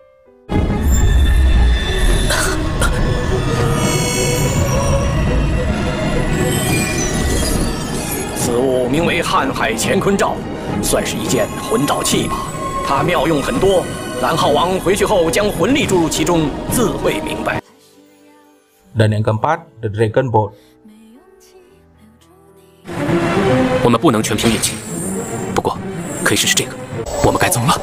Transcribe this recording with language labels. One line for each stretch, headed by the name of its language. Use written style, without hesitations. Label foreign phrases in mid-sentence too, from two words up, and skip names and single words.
Chinese: 此物名为瀚海乾坤罩，算是一件魂导器吧。它妙用很多，蓝浩王回去后将魂力注入其中，自会明白。
Indonesian: Dan yang keempat, The Dragon Boat.
Chinese: 我们不能全凭运气。不过，可以试试这个。我们该走了。